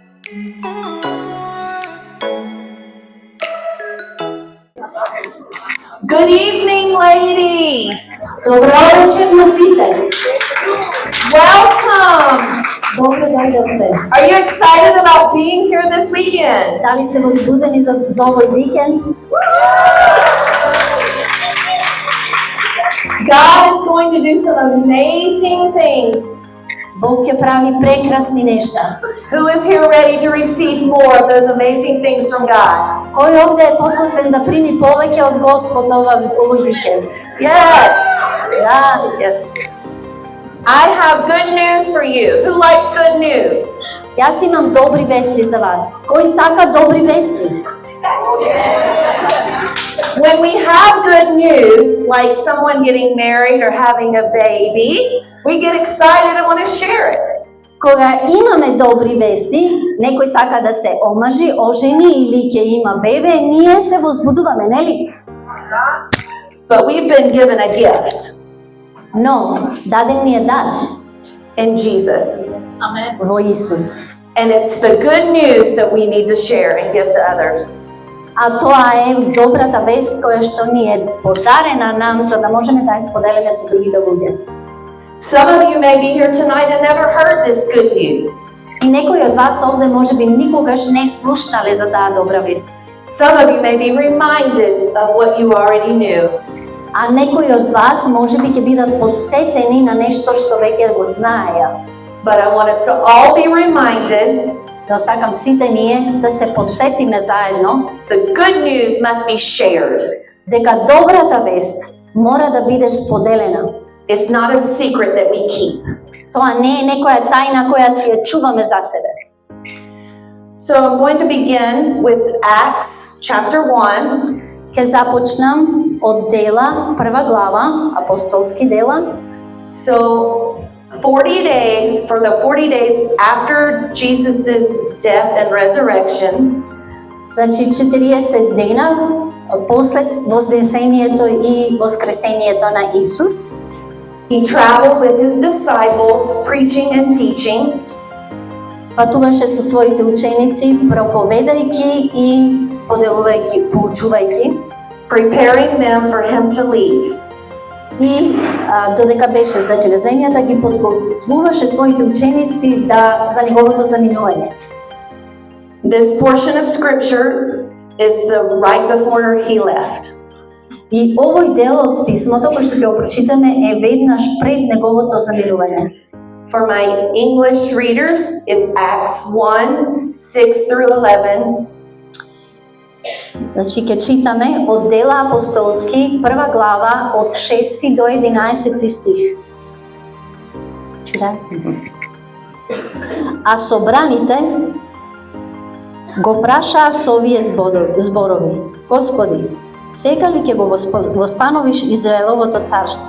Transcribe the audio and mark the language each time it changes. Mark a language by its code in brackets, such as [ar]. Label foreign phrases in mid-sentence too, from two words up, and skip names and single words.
[en] Good evening, ladies. [mk] Добро вечер на сите. [en] Welcome. [mk] Добро дојдовте. [en] Are you excited about being here this weekend? [mk] Дали сте возбудени за овој викенд? [en] God is going to do some amazing things. [mk] Бог ќе прави прекрасни нешта. [en] Who is here ready to receive more of those amazing things from God? [mk] Кој овде е подготвен да прими повеќе од Господ овој викенд? [en] Yes. [mk] Да. [en] Yes. I have good news for you. Who likes good news? [mk] Јас имам добри вести за вас. Кој сака добри вести? [en] When we have good news, like someone getting married or having a baby, we get excited and want to share it. [mk] Кога имаме добри вести, некој сака да се омажи, ожени или ќе има бебе, ние се возбудуваме, нели? [en] But we've been given a gift [mk] Но даден ни е дар [en] in Jesus. [mk] во Исус. [en] And it's the good news that we need to share and give to others. [mk] А тоа е добрата вест која што ни е подарена нам за да можеме да ја споделиме со другите луѓе. [en] Some of you may be here tonight and never heard this good news. [mk] И некои од вас овде можеби никогаш не слушнале за таа добра вест. [en] Some of you may be reminded of what you already knew. [mk] А некои од вас можеби ќе бидат подсетени на нешто што веќе го знаеја. [en] But I want us to all be reminded [mk] Но сакам сите ние да се подсетиме заедно [en] the good news must be shared. [mk] дека добрата вест мора да биде споделена. [en] It's not a secret that we keep. [mk] Тоа не е некоја тајна која си ја чуваме за себе. [en] So I'm going to begin with Acts chapter 1. [mk] Ке започнам од дела, прва глава, апостолски дела. [en] So 40 days, for the 40 days after Jesus' death and resurrection, [mk] Значи 40 дена после вознесението и воскресението на Исус, [en] he traveled with his disciples, preaching and teaching. [mk] патуваше со своите ученици, проповедајќи и споделувајќи, поучувајќи, [en] preparing them for him to leave. [mk] и додека беше значи на земјата ги подготвуваше своите ученици за неговото заминување. [en] This portion of scripture is the right before he left. [mk] И овој дел од писмото кој што ќе го прочитаме е веднаш пред неговото заминување. [en] For my English readers, it's Acts 1, 6 through 11. [mk] Значи ќе читаме од дела апостолски, прва глава од 6 до 11 стих. Читај. А собраните го прашаа со овие зборови: Господи, сега ли ќе го востановиш Израеловото царство?